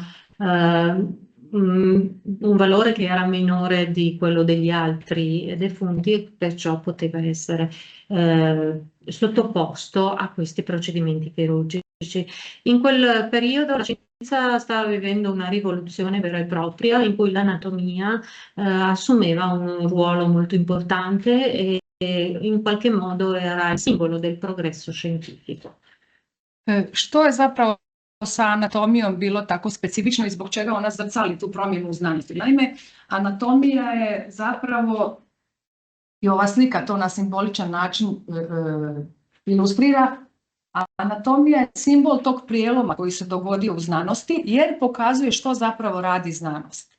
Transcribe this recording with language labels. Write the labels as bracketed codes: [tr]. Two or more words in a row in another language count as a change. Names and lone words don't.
[it] un valore che era minore di quello degli altri defunti e perciò poteva essere sottoposto a questi procedimenti chirurgici. In quel periodo la scienza stava vivendo una rivoluzione vera e propria in cui l'anatomia assumeva un ruolo molto importante e in qualche modo era il simbolo del progresso scientifico. [hr] Što je zapravo sa anatomijom bilo tako specifično i zbog čega ona zrcali tu promjenu u znanosti. Naime, anatomija je zapravo, i ova slika to na simboličan način ilustrira, anatomija je simbol tog prijeloma koji se dogodio u znanosti jer pokazuje što zapravo radi znanost.